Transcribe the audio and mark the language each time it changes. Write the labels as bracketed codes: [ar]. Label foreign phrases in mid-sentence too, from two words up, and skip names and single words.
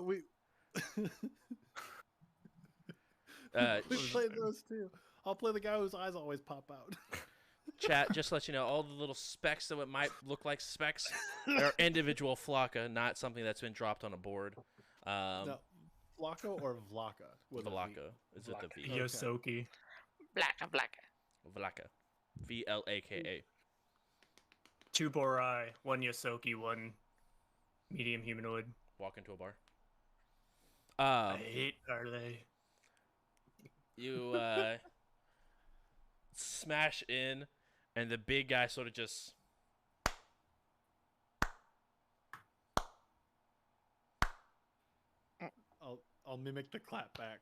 [en] so we we played those two. I'll play the guy whose eyes always pop out. Chat, just to let you know, all the little specks that might look like specks are individual Flocka, not something that's been dropped on a board. No, Vlaka or Vlaka? With a V? Vlaka. Is it the V? Okay. Yosoki. Blacka, blacka. Vlaka. Vlaka. 2 Borai, 1 Yosoki, 1 medium humanoid. Walk into a bar. I hate parlay. You smash in, and the big guy sort of just I'll mimic the clap back.